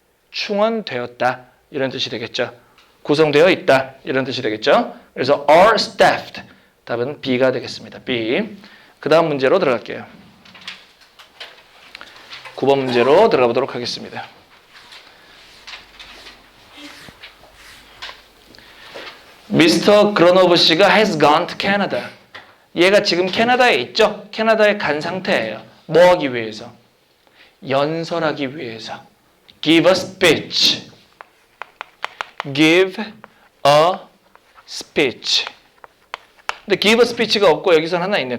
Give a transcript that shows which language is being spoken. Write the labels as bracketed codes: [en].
[ko] 충원되었다 이런 뜻이 되겠죠. 구성되어 있다 이런 뜻이 되겠죠. 그래서 are staffed 답은 B가 되겠습니다. B. 그 다음 문제로 들어갈게요. 9번 문제로 들어가 보도록 하겠습니다. [en] 미스터 그로노브 씨가 has gone to Canada. [ko] 얘가 지금 캐나다에 있죠? 캐나다에 간 상태예요. 뭐 하기 위해서? 연설하기 위해서. [en] Give a speech. Give a speech. [ko] 근데 [en] give a speech [ko] 가 없고 여기서는 하나 있네.